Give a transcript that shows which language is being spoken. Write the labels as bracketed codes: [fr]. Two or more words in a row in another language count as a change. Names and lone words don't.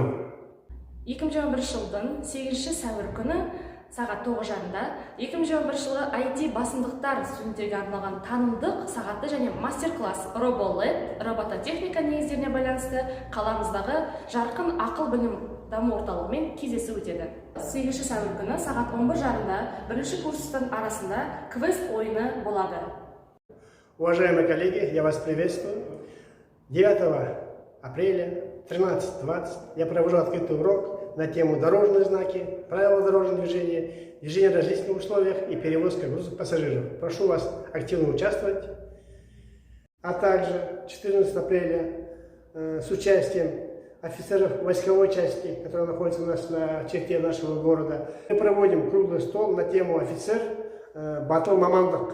[kk] 2021 жылдың 8 сәуір күні сағат 9:30-да 2021 жылғы IT басымдықтар студенттерге арналған танымдық сағатты және мастер-класс RoboLab робототехника негіздеріне байланысты қаламыздағы жарқын ақыл білім даму орталығымен кездесу өтеді. 8 сәуір күні сағат 11:30-да бірінші курстың арасында квест ойыны болады. [ru] Уважаемые коллеги, я вас приветствую. 9 апреля 13:20 я провожу открытый урок на тему дорожные знаки, правила дорожного движения, движение в различных условиях и перевозка грузов пассажиров. Прошу вас активно участвовать. А также 14 апреля с участием офицеров войсковой части, которая находится у нас на черте нашего города, мы проводим круглый стол на тему офицер Батыл Мамандык.